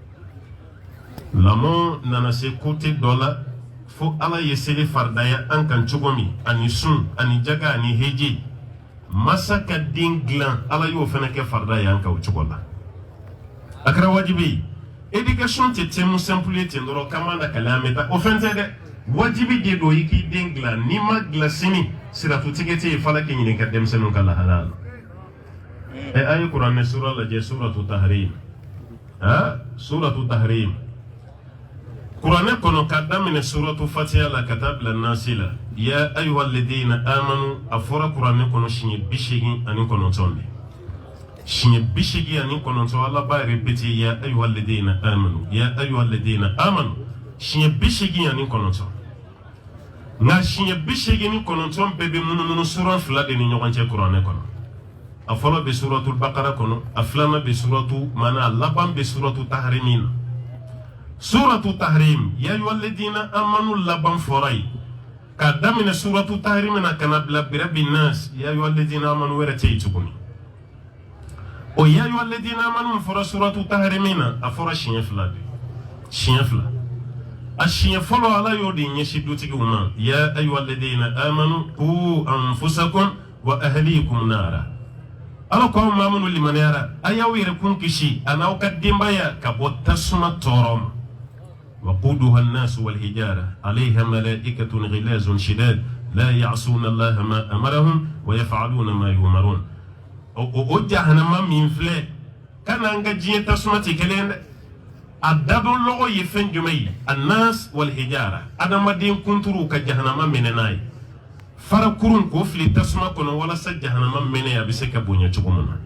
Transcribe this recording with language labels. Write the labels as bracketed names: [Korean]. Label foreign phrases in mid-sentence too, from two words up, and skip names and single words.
[Bambara] min lamɔ nana se côté dɔ la fo ala ye seli faridaya an kan cogo min ani sun ani jaga ani heji masa ka den dilan ala y'o fana kɛ faridaya an kan o cogo la a kɛra wajibi ye éducation tɛ [French] thème simple [Bambara] ye ten dɔrɔn k'an b'a la kalan an bɛ taa o fɛn tɛ dɛ wajibi de don i k'i den dilan n'i ma dilan sini siratutigɛ tɛ yen f'a la k'i ɲininka denmisɛnninw ka lahala la a ye kuranɛ sura lajɛ suratu tahrim suratu tahrim kuranɛ kɔnɔ k'a daminɛ suratu fatiha la ka taa bila nasi la [Arabic] يا أيها الذين آمنوا [Bambara] a fɔra kuranɛ kɔnɔ siɲɛ 89 de siɲɛ 89 ala b'a répété [Arabic] يا أيها الذين آمنوا يا أيها الذين آمنوا [Bambara] siɲɛ 89 nka siɲɛ 89 bɛɛ bɛ munumunu sura fila de ni ɲɔgɔn cɛ kuranɛ kɔnɔ a fɔlɔ bɛ suratul baqara kɔnɔ a filanan bɛ suratu maana a laban bɛ suratu tahrim na suratu tahrim [Arabic] يا أيها الذين آمنوا [Bambara] laban fɔra yen k'a daminɛ suratu tahrim na kana bila birabi nas [Arabic] يا أيها الذين آمنوا [Bambara] wɛrɛ tɛ yen tuguni o [Arabic] يا أيها الذين آمنوا [Bambara] fɔra suratu tahrim na a fɔra siɲɛ fila de siɲɛ fila a siɲɛ fɔlɔ ala y'o de ɲɛsin dutigiw ma [Arabic] يا أيها الذين آمنوا قوا أنفسكم وأهليكم نارا [Bambara] ala ko aw maa minnu limaniyara a y'aw yɛrɛ kun kisi a n'aw ka denbaya ka bɔ tasuma tɔɔrɔ ma [Arabic] وقودها الناس والحجارة عليها ملائكة غلاظ شداد لا يعصون الله ما أمرهم ويفعلون ما يؤمرون [Bambara] o jahannama min filɛ kana an ka diɲɛ tasuma tɛ kelen dɛ a dadɔnlɔgɔ ye fɛn jumɛn ye [Arabic] الناس والحجارة [Bambara] adamaden kunturu ka jahannama minɛ n'a ye fara kurun k'o fili tasuma kɔnɔ walasa jahannama minɛ a bɛ se ka bonya cogo min